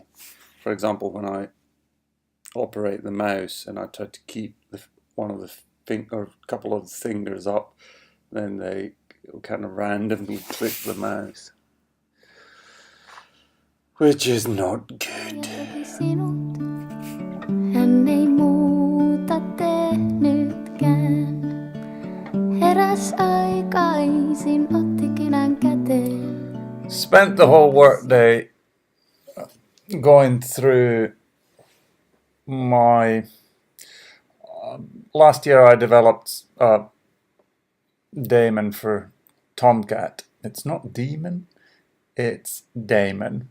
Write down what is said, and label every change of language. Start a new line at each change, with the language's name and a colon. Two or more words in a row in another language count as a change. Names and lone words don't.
English: For example, when I operate the mouse and I try to keep one of the or a couple of the fingers up, then they kind of randomly click the mouse, which is not good.
Finnish: Hän ei muuta tehnytkään. Heräs aikaisin, otti kynän käteen.
English: Spent the whole workday going through my last year I developed a daemon for Tomcat. It's not demon, it's daemon.